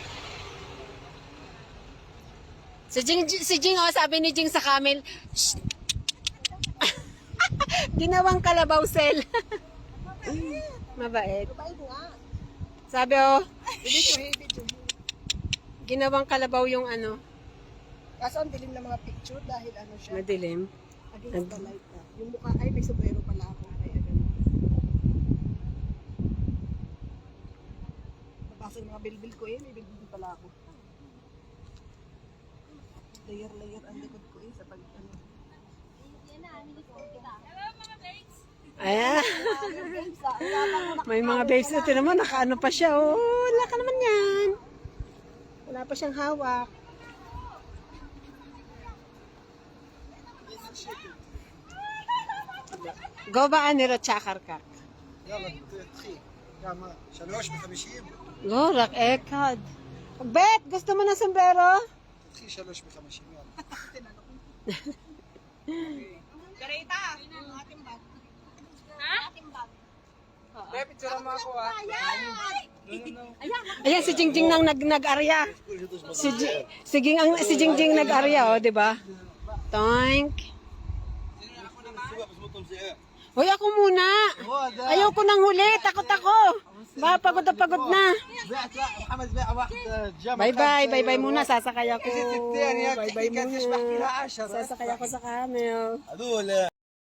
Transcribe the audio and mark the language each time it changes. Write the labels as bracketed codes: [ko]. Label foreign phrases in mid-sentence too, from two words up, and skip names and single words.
[tl] Si Jing, oh, sabi ni Jing sa camel, "Shh." Ginawang kalabaw, Cel. Mabait. Sabi, oh, ginawang kalabaw yung ano, Kaso ang dilim ng mga picture dahil ano siya, madilim. [en] against the light na. [tl] Yung mukha, ay may sombrero pala ako. Kaya ganun. Nabasa yung mga bilbil ko eh, may bilbil pala ako. Layer ang likod ko eh, sa pag ano. Ayan. May mga babes na naman, nakaano pa siya. Oh, wala ka naman yan. Wala pa siyang hawak. [he] גובה אני רוצה אחר כך. יאללה, תתחיל. כמה? 3.50? לא, רק אחד. בית, [tl] gusto mo ng sombrero? [he] תתחיל 3.50, יאללה. [tl] Garita! Ating bag. Ha? Ating bag. Bebe, picture mo ako ah. Ayan, si Jingjing nang nag-arya. Si Jingjing nag-arya, oh, di ba? Toink. Hoy, ako muna. Ayaw ko nang huli. Takot ako. Pagod na pagod na. [ar] محمد بيع واحد جمل. [en] Bye-bye. Bye-bye [tl] muna. Sasakay ako. [ar] الثانية [tl] Bye-bye [ar] كانت تشبح [tl] muna. [ar] فيها 10. [tl] Sasakay ako sa camel. [ar] هذول